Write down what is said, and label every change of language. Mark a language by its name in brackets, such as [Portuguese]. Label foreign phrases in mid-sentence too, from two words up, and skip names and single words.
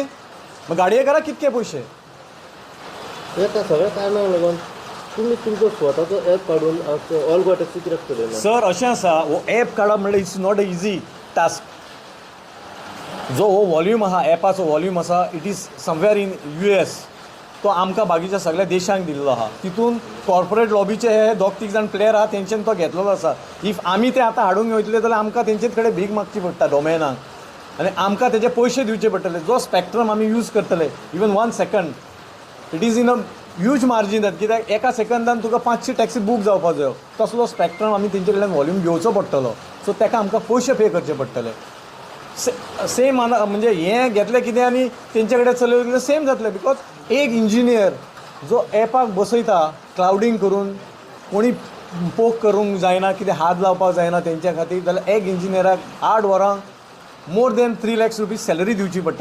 [Konkani] मग गाडयेकाराक कितके पयशे? हे त्या सगळ्या कारणांक लागून तुम्ही तुमचो स्वताचो ॲप काडून ऑल गोवा टॅक्सी कित्याक चलयना? सर अशें आसा, हो ॲप काडप म्हणल्यार [English] It's not a easy task. [Konkani] जो हो वॉल्यूम आहा, ॲपाचो वॉल्यूम आसा, [English] It is somewhere in US. [Konkani] तो आमकां बाकीच्या सगळ्या देशांक दिल्लो आहा. तितून कॉर्पोरेट लॉबीचे हे 2-3 जाण प्लेयर आहा तेंच्यान तो घेतलेलो आसा. इफ आमी ते आतां हाडूंक वयतले जाल्यार आमकां तेंचे कडेन भीक मागची पडटा डोमेनाक, आनी आमकां तेजे पयशे दिवचे पडटले. जो स्पॅक्ट्रम आमी यूज करतले, इवन 1 सेकंड, [English] it is in a huge margin [Konkani] जाता. कित्याक एका सेकंदान तुका 500 टॅक्सी बूक जावपाक जायो. तसलो स्पॅक्ट्रम आमी तेंचे कडल्यान वॉल्यूम घेवचो पडटलो. सो ताका आमकां पयशे पे करचे पडटले. सेम म्हणजे हें घेतलें कितें आनी तेंचे कडेन चलयलें सेम जातलें. बिकॉज एक इंजिनियर जो ॲपाक बसयता क्लाउडींग करून, कोणी पोक करूंक जायना, कितें हात लावपाक जायना तेंच्या खातीर, जाल्यार एक इंजिनियराक 8 वरांक [English] more than 3 lakhs rupees salary [Konkani] दिवची पडटा.